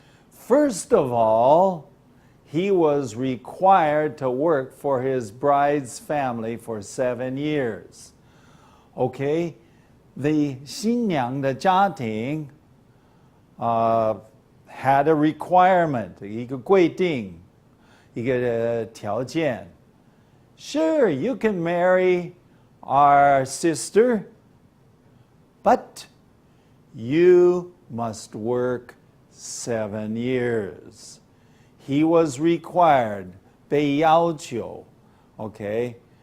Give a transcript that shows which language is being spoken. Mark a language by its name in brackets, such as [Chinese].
[English] First of all, he was required to work for his bride's family for 7 years. Okay? The [Chinese] 新娘的家庭 [English] had a requirement, [Chinese] 一个规定，一个条件。 [English] Sure, you can marry our sister, but you must work 7 years. He was required, [Chinese] 被要求, [English] okay?